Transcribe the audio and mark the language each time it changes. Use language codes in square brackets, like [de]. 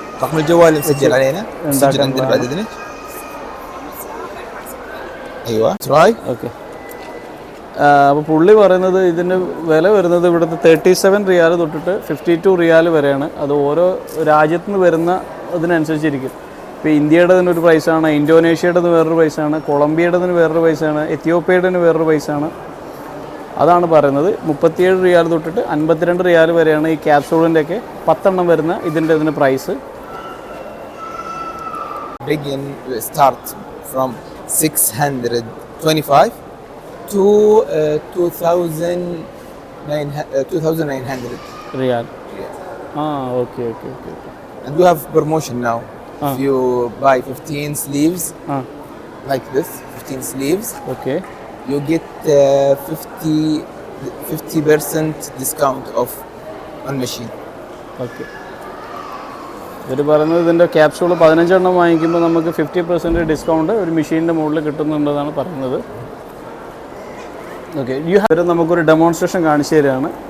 [ar] رقم الجوال مسجل علينا، مسجل عندنا بعد اذنك. ايوه تراي. [ml] Okay. അപ്പോൾ പുള്ളി പറയുന്നത് ഇതിൻ്റെ വില വരുന്നത് ഇവിടുത്തെ 37 റിയാൽ തൊട്ടിട്ട് 52 റിയാൽ വരെയാണ്. അത് ഓരോ രാജ്യത്തു നിന്ന് വരുന്ന അതിനനുസരിച്ചിരിക്കും. ഇപ്പോൾ ഇന്ത്യയുടേതിന് ഒരു പ്രൈസാണ്, ഇന്തോനേഷ്യയുടേത് വേറൊരു പ്രൈസാണ്, കൊളംബിയയുടേതിന് വേറൊരു പ്രൈസാണ്, എത്യോപ്യയുടേതിന് വേറൊരു പ്രൈസാണ്. അതാണ് പറയുന്നത്. 37 റിയാൽ തൊട്ടിട്ട് 52 റിയാൽ വരെയാണ് ഈ ക്യാപ്സൂളിൻ്റെയൊക്കെ 10 എണ്ണം വരുന്ന ഇതിൻ്റെ price. [en] Begin start from 625 to 2900 riyal. Okay. and we have promotion now. If you buy 15 sleeves like this, 15 sleeves, okay, you get 50% discount off on machine. Okay. [ml] ഇവർ പറയുന്നത് ഇതിൻ്റെ ക്യാപ്സൂൾ 15 എണ്ണം വാങ്ങിക്കുമ്പോൾ നമുക്ക് 50% ഡിസ്കൗണ്ട് ഒരു മെഷീൻ്റെ മുകളിൽ കിട്ടുന്നുണ്ടെന്നാണ് പറയുന്നത്. ഓക്കെ, നമുക്കൊരു ഡെമോൺസ്ട്രേഷൻ കാണിച്ചു തരികയാണ്.